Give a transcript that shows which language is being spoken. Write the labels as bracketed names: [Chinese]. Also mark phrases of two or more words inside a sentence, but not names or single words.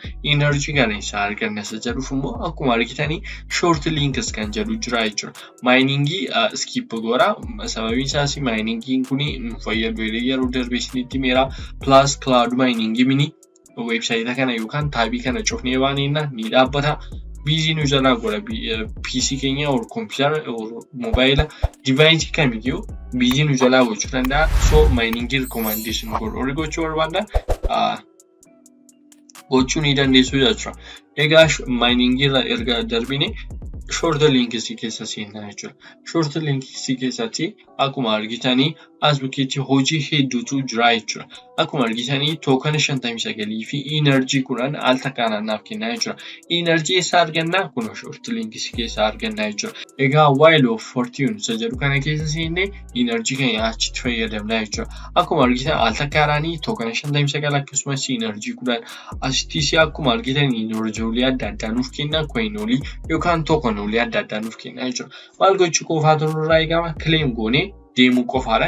[Oromo] Energy kana isa arganna isa jedhuuf immoo akkuma argitanii [English] short links [Oromo] kan jedhu jira jechuudha. Miningii skip goora sababiin isaas miningiin kuni nu fayyadu yeroo darbee isinitti meera [English] plus cloud [Oromo] miningii mini website kana yookaan taabii kana cufnee baaneenna ni dhaabbata. Busy nu jala gola PC kenya [English] or computer or mobile device [Oromo] kamiyyuu busy nu jala gochuu danda'a. [English] So mining recommendation [Oromo] godhu gochuu barbaadda gochuu ni dandeessu jechuudha. Egaa mining irra erga darbine [English] short links [Oromo] keessa seenaa jechuudha. [English] Short links [Oromo] keessatti akkuma argitanii as bukkeetti hojii hedduutu jira jechuudha. Akkuma argitanii token 59 fi energy kunan al takkaan naaf kennaa jechuudha. Energy isa argannaa kun [English] short links [Oromo] keessa argannaa jechuudha. Egaa [English] while of fortune [Oromo] isa jedhu kana keessa seenne energy keenya achitti fayyadamna jechuudha. Akkuma argitan al takkaaranii token 59 akkasumas energy kunan asitti akkuma argitanii energy adda addaa nuuf kenna coinolii yookaan tokenolii adda addaa nuuf kenna jechuudha. Maal gochuu qofaatu nurraa eegama claim goone deemuu qofaadha.